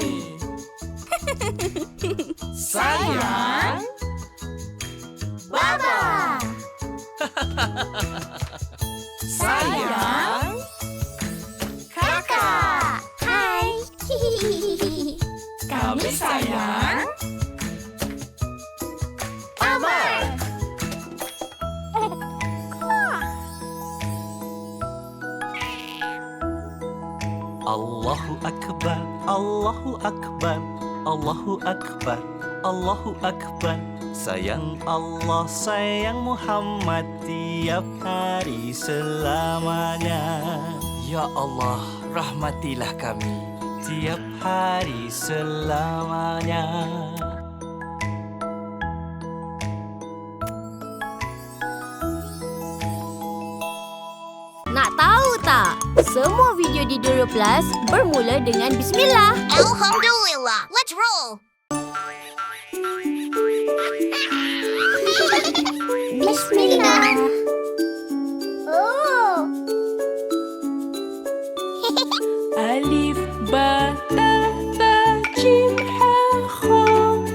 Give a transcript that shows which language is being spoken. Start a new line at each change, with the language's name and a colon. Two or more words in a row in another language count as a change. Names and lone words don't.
Malay: Sayang Baba. Sayang Kakak. Hai. kami sayang Amar.
Arabic: الله أكبر، الله أكبر، الله أكبر، الله أكبر.
Malay: Sayang Allah, sayang Muhammad, tiap hari selamanya.
Arabic: يا الله,
Malay: rahmatilah kami, tiap hari selamanya. Nak tahu tak? Semua video di Duro Plus bermula dengan Bismillah. Alhamdulillah.
English: Let's roll.
Malay: Bismillah. Oh.
Arabic: ألف باء تاء ثاء جيم حاء خاء